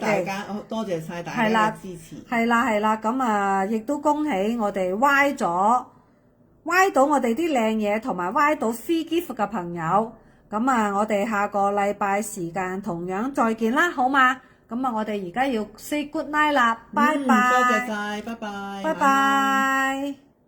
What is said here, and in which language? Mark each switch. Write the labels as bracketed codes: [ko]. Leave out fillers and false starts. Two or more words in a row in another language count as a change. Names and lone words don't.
[yue] 大家多謝晒大家嘅支持，係啦，咁啊亦都恭喜我哋 Y 到我哋啲靚嘢，同埋 Y 到 [en] free gift [yue] 嘅朋友，咁啊我哋下個禮拜時間同樣再見啦，好嘛？咁啊，我哋而家要 [en] say good night [yue] 啦，拜拜。多謝晒，拜拜。拜拜。